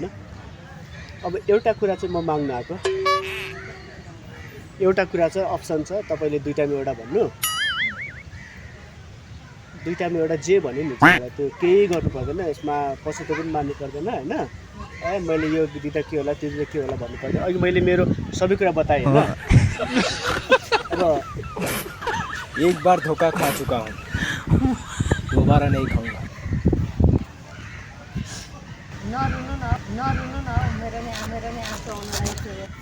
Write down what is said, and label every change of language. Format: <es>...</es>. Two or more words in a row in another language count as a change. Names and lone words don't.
<ne>अब एउटा कुरा चाहिँ म माग्न आएको, एउटा कुरा चाहिँ अप्सन छ, तपाईँले दुईटामा एउटा भन्नु, दुईटामा एउटा जे भन्यो नि तपाईँलाई त्यो केही गर्नु पर्दैन, यसमा पछुतो पनि मान्नु पर्दैन होइन। मैले यो दिँदा के होला, त्यो दिँदा के होला भन्नु पर्दैन। अघि मैले मेरो सबै कुरा बताएँ होइन। अब</ne> <hi>एक बार धोखा खा चुका हूँ, दोबारा नहीं खाऊंगा।</hi> <ne>नरुनु न मेरो नि आँसु आउन लाग्यो।</ne>